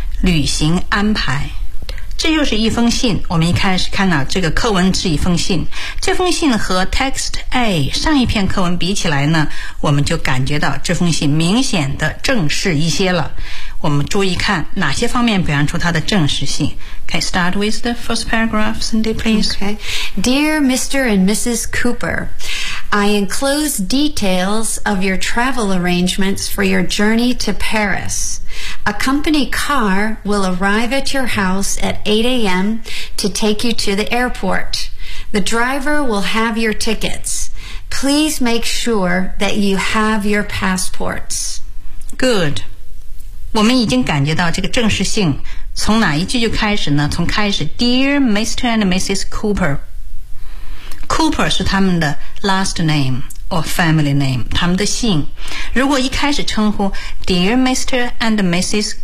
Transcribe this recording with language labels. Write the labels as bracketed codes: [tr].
[zh] 旅行安排，这又是一封信。我们一开始看到这个课文是一封信，这封信和 text A 上一篇课文比起来呢，我们就感觉到这封信明显的正式一些了。我们注意看哪些方面表现出它的正式性。 [en] Okay, start with the first paragraph, Cindy, please. Okay. Dear Mr. and Mrs. Cooper, I enclose details of your travel arrangements for your journey to Paris. A company car will arrive at your house at 8 a.m. to take you to the airport. The driver will have your tickets. Please make sure that you have your passports. Good. [zh] 我们已经感觉到这个正式性从哪一句就开始呢？从开始 [en] Dear Mr. and Mrs. Cooper. [zh] Cooper 是他们的 [en] last name or family name, [zh] 他们的姓。如果一开始称呼 [en] Dear Mr. and Mrs.